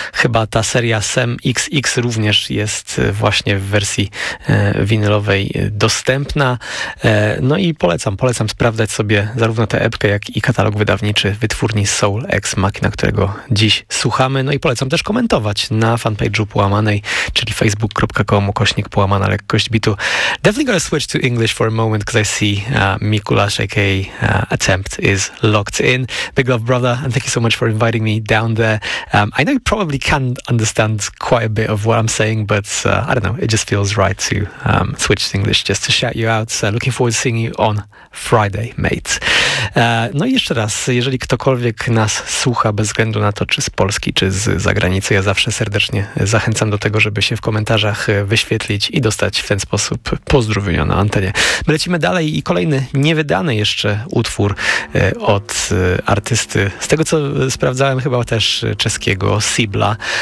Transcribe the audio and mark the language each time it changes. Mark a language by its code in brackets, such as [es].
[pl] Chyba ta seria Sem XX również jest właśnie w wersji winylowej dostępna. No i polecam sprawdzać sobie zarówno tę epkę, jak i katalog wydawniczy wytwórni Soul Ex Machina, którego dziś słuchamy. No i polecam też komentować na fanpage'u Połamanej, czyli facebook.com/Połamana Lekkość Bitu. [en] Definitely gonna switch to English for a moment because I see Mikulasz, aka Attempt, is locked in. Big love, brother, and thank you so much for inviting me down there. I know you probably can understand quite a bit of what I'm saying, but I don't know, it just feels right to switch to English just to shout you out. Looking forward to seeing you on Friday, mate. [pl] No i jeszcze raz, jeżeli ktokolwiek nas słucha, bez względu na to, czy z Polski, czy z zagranicy, ja zawsze serdecznie zachęcam do tego, żeby się w komentarzach wyświetlić i dostać w ten sposób pozdrowienia na antenie. My lecimy dalej i kolejny niewydany jeszcze utwór od artysty, z tego co sprawdzałem, chyba też czeskiego, Sibla.